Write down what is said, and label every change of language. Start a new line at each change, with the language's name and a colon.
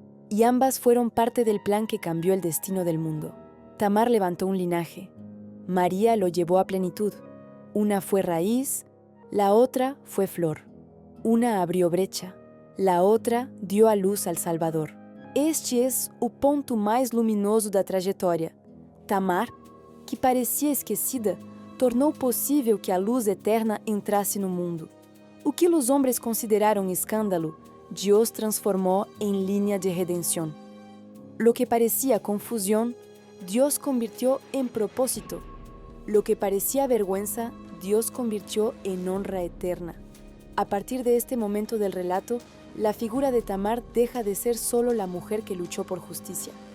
Spanish: Y ambas fueron parte del plan que cambió el destino del mundo. Tamar levantó un linaje. María lo llevó a plenitud. Una fue raíz, la otra fue flor. Una abrió brecha, la otra dio a luz al Salvador.
Portuguese: Este es o ponto mais luminoso da trajetória. Tamar, que parecia esquecida, tornou possível que a luz eterna entrasse no mundo. O que os homens consideraram escândalo, Deus transformou em linha de redenção.
Spanish: Lo que parecía confusión, Dios convirtió en propósito. Lo que parecía vergüenza, Dios convirtió en honra eterna. A partir de este momento del relato, la figura de Tamar deja de ser solo la mujer que luchó por justicia.